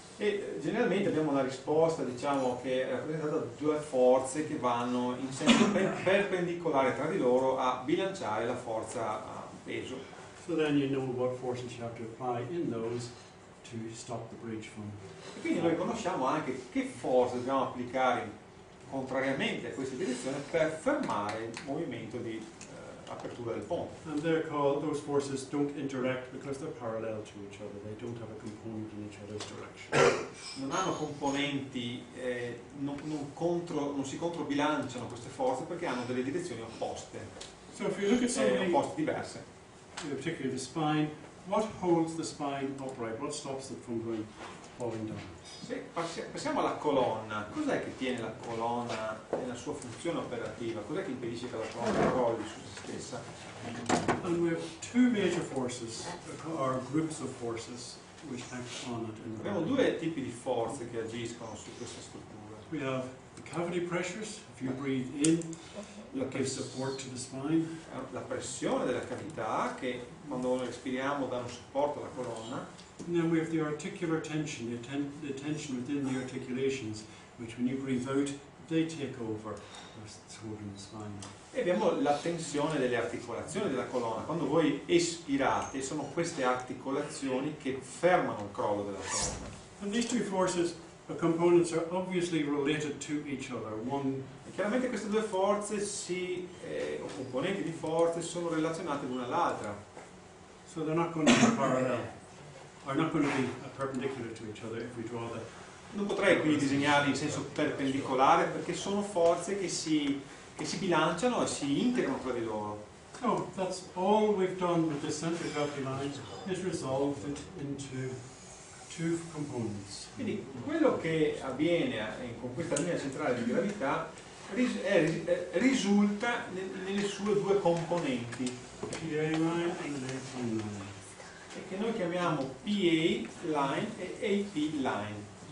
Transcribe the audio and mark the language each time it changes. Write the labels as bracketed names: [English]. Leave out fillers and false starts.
[Italian] e generalmente abbiamo una risposta, diciamo, che è rappresentata da due forze che vanno in senso perpendicolare tra di loro a bilanciare la forza a peso. [English] So then you know what forces you have to apply in those to stop the bridge from. [Italian] E quindi noi conosciamo anche che forze dobbiamo applicare contrariamente a questa direzione per fermare il movimento di apertura del ponte. [English] And they're called, those forces don't interact because they're parallel to each other. They don't have a component in each other's direction. [Italian] Non hanno componenti, non si controbilanciano queste forze perché hanno delle direzioni opposte, [English] So if you look at somebody, [Italian] opposte diverse. [English] particularly the spine, what holds the spine upright? What stops it from falling down? [Italian] Se passiamo alla colonna, cos'è che tiene la colonna nella sua funzione operativa? Cos'è che impedisce che la colonna crolli su se stessa? [English] And we have two major forces, or groups of forces, which act on it. In the [Italian] Abbiamo [English] body. [Italian] due tipi di forze che agiscono su questa struttura. [English] We have the cavity pressures. If you breathe in, it gives support to the spine. [Italian] La pressione della cavità che quando noi respiriamo dà un supporto alla colonna. [English] And then we have the articular tension, the tension within the articulations, which when you breathe out, they take over what's holding the spine. [Italian] E abbiamo la tensione delle articolazioni della colonna. Quando voi espirate, sono queste articolazioni che fermano il crollo della colonna. [English] And these two forces, the components, are obviously related to each other. One, [Italian] E chiaramente queste due forze, o componenti di forze, sono relazionate l'una all'altra. [English] so they're not going to be parallel, are not going to be perpendicular to each other if we draw that. [Italian] Non potrei quindi disegnarli in senso perpendicolare perché sono forze che si bilanciano e si integrano tra di loro. [English] So that's all we've done with this central gravity line, is resolved it into two components. [Italian] Quindi quello che avviene con questa linea centrale di gravità risulta nelle sue due componenti, [English] PA line and AP line. [Italian] che noi chiamiamo PA line e AP line.